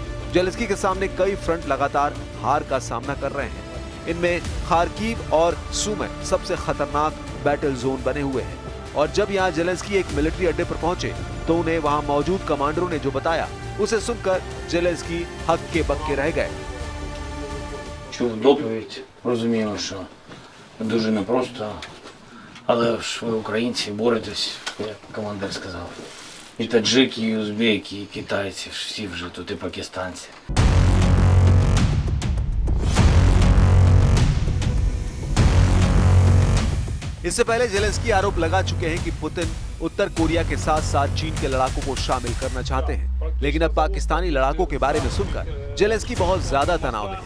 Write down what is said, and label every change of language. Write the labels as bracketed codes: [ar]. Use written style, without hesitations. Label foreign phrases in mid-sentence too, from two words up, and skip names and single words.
[hi] जेलेंस्की के सामने कई फ्रंट लगातार हार का सामना कर रहे हैं। इनमें खार्किव और सुमी सबसे खतरनाक बैटल जोन बने हुए हैं। और जब यहाँ जेलेंस्की एक मिलिट्री अड्डे पर पहुंचे तो उन्हें वहां मौजूद कमांडरों ने जो बताया उसे सुनकर जेलेंस्की हक्के बक्के रह गए। [uk] Чув доповідь, розумію, що дуже непросто, але ж ви українці боретесь, як командир сказав. І таджики, і узбеки, і китайці, всі вже тут, і пакистанці. [hi] इससे पहले जेलेंस्की आरोप लगा चुके हैं कि पुतिन उत्तर कोरिया के साथ साथ चीन के लड़ाकों को शामिल करना चाहते हैं। लेकिन अब पाकिस्तानी लड़ाकों के बारे में सुनकर जेलेंस्की बहुत ज्यादा तनाव में है।